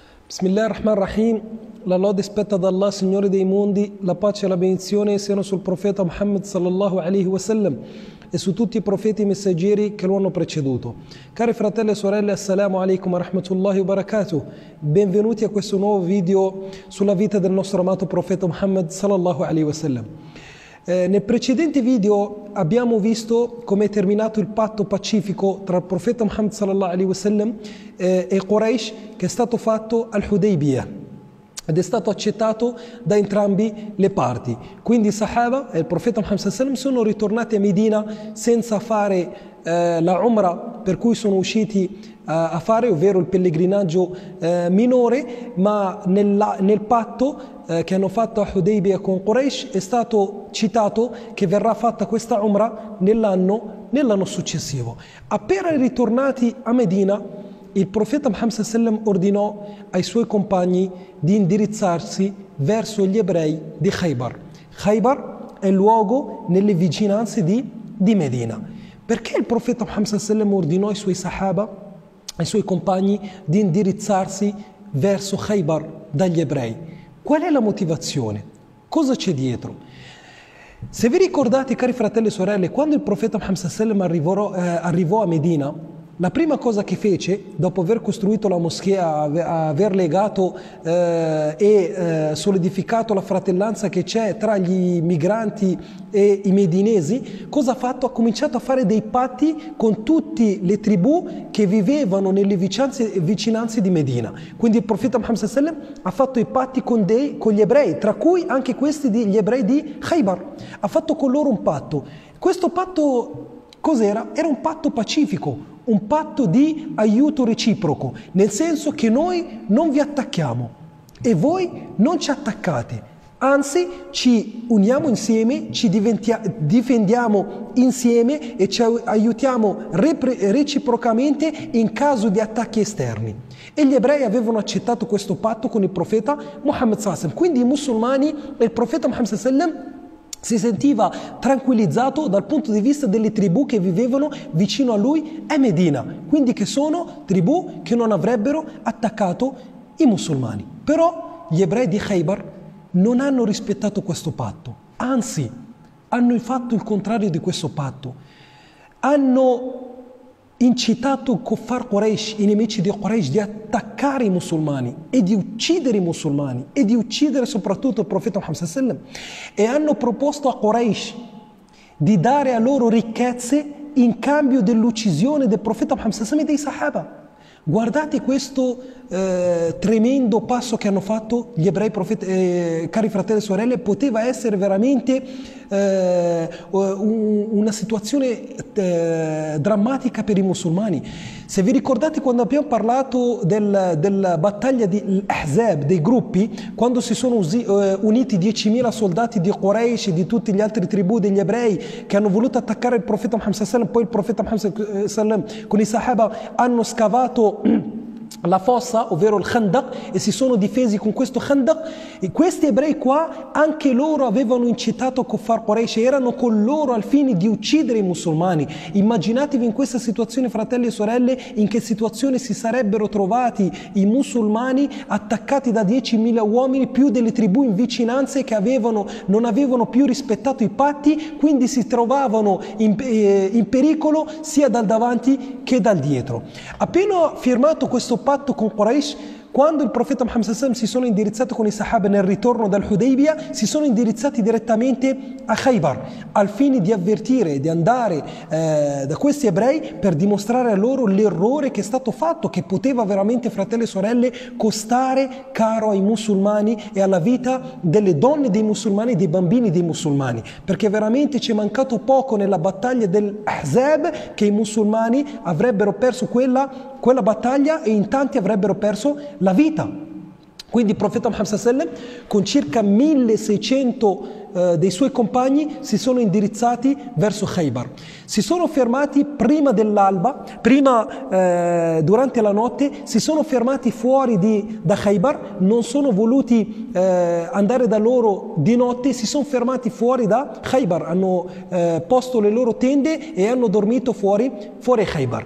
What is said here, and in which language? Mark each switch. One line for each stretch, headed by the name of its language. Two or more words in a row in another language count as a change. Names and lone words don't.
Arabic: بسم الله الرحمن الرحيم,
Italian: la lode spetta ad Allah, Signore dei mondi, la pace e la benedizione siano sul profeta Muhammad
Arabic: صلى الله عليه وسلم
Italian: e su tutti i profeti messaggeri che lo hanno preceduto. Cari fratelli e sorelle,
Arabic: السلام عليكم ورحمة الله وبركاته.
Italian: Benvenuti a questo nuovo video sulla vita del nostro amato profeta Muhammad
Arabic: صلى الله عليه وسلم.
Italian: Nel precedente video abbiamo visto come è terminato il patto pacifico tra il profeta Muhammad
Arabic: صلى الله عليه وسلم
Italian: e Quraysh, che è stato fatto al-Hudaybiyah ed è stato accettato da entrambi le parti. Quindi i Sahaba e il profeta Muhammad
Arabic: صلى الله عليه وسلم
Italian: sono ritornati a Medina senza fare la Umrah per cui sono usciti a fare, ovvero il pellegrinaggio minore, ma nel patto che hanno fatto a Hudaybiyah con Quraysh è stato citato che verrà fatta questa Umrah nell'anno successivo. Appena ritornati a Medina, il profeta Muhammad
Arabic: صلى الله عليه وسلم
Italian: ordinò ai suoi compagni di indirizzarsi verso gli ebrei di Khaybar. Khaybar è il luogo nelle vicinanze di Medina. Perché il profeta Muhammad
Arabic: صلى الله عليه وسلم
Italian: ordinò ai suoi Sahaba, ai suoi compagni, di indirizzarsi verso Khaybar dagli ebrei? Qual è la motivazione? Cosa c'è dietro? Se vi ricordate, cari fratelli e sorelle, quando il profeta Muhammad
Arabic: صلى الله عليه وسلم
Italian: arrivò a Medina, la prima cosa che fece, dopo aver costruito la moschea, aver legato e solidificato la fratellanza che c'è tra gli migranti e i medinesi, cosa ha fatto? Ha cominciato a fare dei patti con tutte le tribù che vivevano nelle vicinanze di Medina. Quindi il profeta Muhammad
Arabic: صلى الله عليه وسلم
Italian: ha fatto i patti con gli ebrei, tra cui anche gli ebrei di Khaybar. Ha fatto con loro un patto. Questo patto cos'era? Era un patto pacifico, un patto di aiuto reciproco, nel senso che noi non vi attacchiamo e voi non ci attaccate, anzi ci uniamo insieme, ci difendiamo insieme e ci aiutiamo reciprocamente in caso di attacchi esterni. E gli ebrei avevano accettato questo patto con il profeta Muhammad
Arabic: صلى الله عليه وسلم.
Italian: Quindi i musulmani e il profeta Muhammad
Arabic: صلى الله عليه وسلم
Italian: si sentiva tranquillizzato dal punto di vista delle tribù che vivevano vicino a lui a Medina, quindi che sono tribù che non avrebbero attaccato i musulmani. Però gli ebrei di Khaybar non hanno rispettato questo patto, anzi hanno fatto il contrario di questo patto. Hanno incitato Kuffar Quraysh, i nemici di Quraysh, di attaccare i musulmani e di uccidere i musulmani e di uccidere soprattutto il profeta Muhammad
Arabic: صلى الله عليه وسلم,
Italian: e hanno proposto a Quraysh di dare a loro ricchezze in cambio dell'uccisione del profeta Muhammad
Arabic: صلى الله عليه وسلم
Italian: e dei Sahaba. Guardate questo tremendo passo che hanno fatto gli ebrei, cari fratelli e sorelle. Poteva essere veramente una situazione drammatica per i musulmani. Se vi ricordate, quando abbiamo parlato della battaglia di Ahzab, dei gruppi, quando si sono uniti 10.000 soldati di Quraysh e di tutti gli altri tribù degli ebrei che hanno voluto attaccare il profeta Muhammad
Arabic: صلى الله عليه وسلم,
Italian: poi il profeta Muhammad
Arabic: صلى الله عليه وسلم
Italian: con i Sahaba hanno scavato la fossa, ovvero il Khandaq, e si sono difesi con questo Khandaq. E questi ebrei qua, anche loro avevano incitato Kuffar Quraysh, erano con loro al fine di uccidere i musulmani. Immaginatevi in questa situazione, fratelli e sorelle, in che situazione si sarebbero trovati i musulmani attaccati da 10.000 uomini, più delle tribù in vicinanze che non avevano più rispettato i patti, quindi si trovavano in pericolo sia dal davanti che dal dietro. Appena firmato questo patto con Quraysh, quando il profeta Muhammad
Arabic: صلى الله عليه وسلم
Italian: si sono indirizzati con i Sahaba nel ritorno dal Hudaybiyah, si sono indirizzati direttamente a Khaybar al fine di avvertire, di andare da questi ebrei per dimostrare a loro l'errore che è stato fatto, che poteva veramente, fratelli e sorelle, costare caro ai musulmani e alla vita delle donne dei musulmani e dei bambini dei musulmani, perché veramente ci è mancato poco nella battaglia dell'Ahzab che i musulmani avrebbero perso quella battaglia e in tanti avrebbero perso la vita. Quindi il profeta Muhammad
Arabic: صلى الله عليه وسلم,
Italian: con circa 1600 dei suoi compagni si sono indirizzati verso Khaybar. Si sono fermati prima dell'alba, durante la notte, si sono fermati fuori da Khaybar, non sono voluti andare da loro di notte, si sono fermati fuori da Khaybar, hanno posto le loro tende e hanno dormito fuori Khaybar.